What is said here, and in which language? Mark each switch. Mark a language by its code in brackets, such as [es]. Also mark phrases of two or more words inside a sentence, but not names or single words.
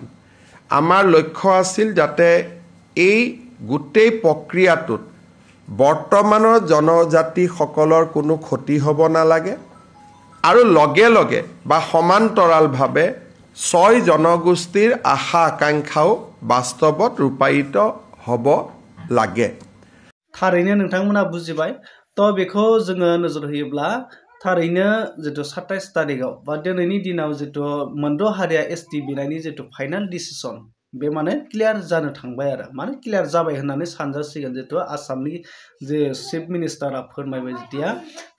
[as] আমাৰ লক্ষ্য আছিল যাতে এই গোটেই প্ৰক্ৰিয়াটোত বৰ্তমানৰ জনজাতিসকলৰ কোনো ক্ষতি হ'ব নালাগে আৰু লগে লগে বা সমান্তৰালভাৱে 6 জনগোষ্ঠীৰ আশা আকাংক্ষাও বাস্তৱত ৰূপায়িত হ'ব লাগে। [brx] थारैनो नोंथांमोना बुजिबाय तो बेखौ जोङो नोजोर होयोब्ला थारैनो जितु 27 तारिखआव बा दिनैनि दिनाव जितु मोनद' हारिया एसटि बिनायनि जितु [en] final decision [brx] बे माने क्लियार जानो थांबाय आरो माने क्लियार जाबाय होननानै सानजासिगोन जितु आसामनि जे [en] chief minister-a [brx] फोरमायबाय जितिया तो